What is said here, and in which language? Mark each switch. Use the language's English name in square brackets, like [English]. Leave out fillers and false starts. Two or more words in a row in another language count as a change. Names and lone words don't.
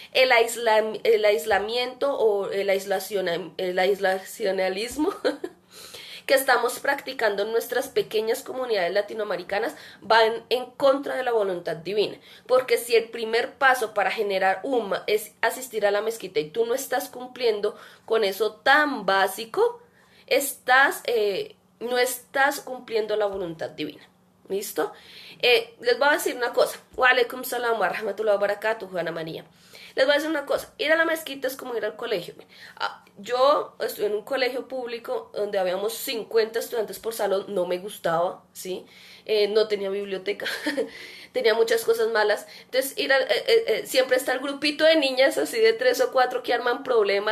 [Spanish] El aislamiento o el aislacionalismo que estamos practicando en nuestras pequeñas comunidades latinoamericanas van en contra de la voluntad divina, porque si el primer paso para generar umma es asistir a la mezquita y tú no estás cumpliendo con eso tan básico, no estás cumpliendo la voluntad divina. ¿Listo? Les voy a decir una cosa. [Arabic] وعليكم السلام ورحمة الله وبركاته, [Spanish] Ana María. Les voy a decir una cosa. Ir a la mezquita es como ir al colegio. Yo estuve en un colegio público donde habíamos 50 estudiantes por salón. No me gustaba, ¿sí? No tenía biblioteca. Tenía muchas cosas malas. Entonces, siempre está el grupito de niñas así de 3 o 4 que arman problemas.